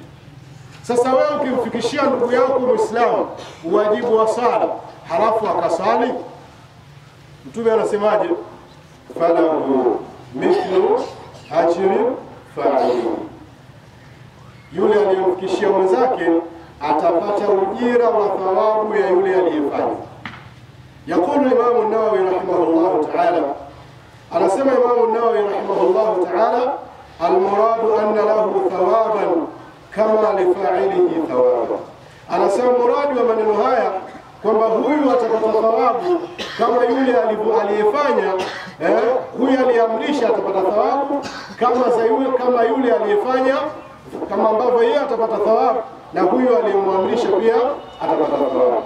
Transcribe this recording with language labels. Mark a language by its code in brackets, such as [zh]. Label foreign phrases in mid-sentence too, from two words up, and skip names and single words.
[sw] Sasa wewe ukimfikishia ndugu yako Muislamu uwajibu wa sala halafu akasali, Mtume anasemaje? [ar] فله مثل أجر فاعله, [sw] yule aliyemfikishia mwenzake atapata ujira wa thawabu ya yule aliyefanya. [ar] يقول الإمام النووي رحمه الله تعالى, [sw] anasema Imam an-Nawawi rahimahullah ta'ala, [ar] المراد أن له ثوابا كما لفاعله ثوابا. [sw] Anasema muradi wa maneno haya kwamba huyu atapata thawabu kama yule aliyefanya, huyu aliamrisha atapata thawabu kama yule aliyefanya, kama ambavyo yeye atapata thawabu na huyu aliyemwamrisha pia atapata thawabu.